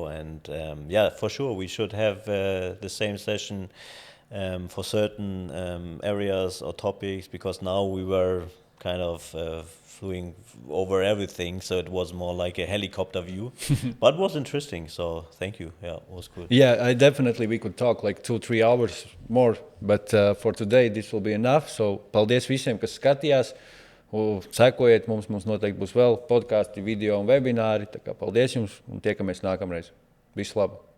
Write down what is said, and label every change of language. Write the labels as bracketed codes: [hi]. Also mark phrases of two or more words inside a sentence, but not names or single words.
[en] And yeah, for sure, we should have the same session for certain areas or topics, because now we were kind of flying over everything, so it was more like a helicopter view. But it was interesting, so thank you. Yeah, it was good. Yeah, we could talk like 2-3 hours more, but for today this will be enough. [lv] So paldies visiem, kas skatījās. Sekojiet mums noteikti būs vēl podkāsti, video un webināri. Tā kā paldies jums un tiekamies nākamreiz. Visu labu!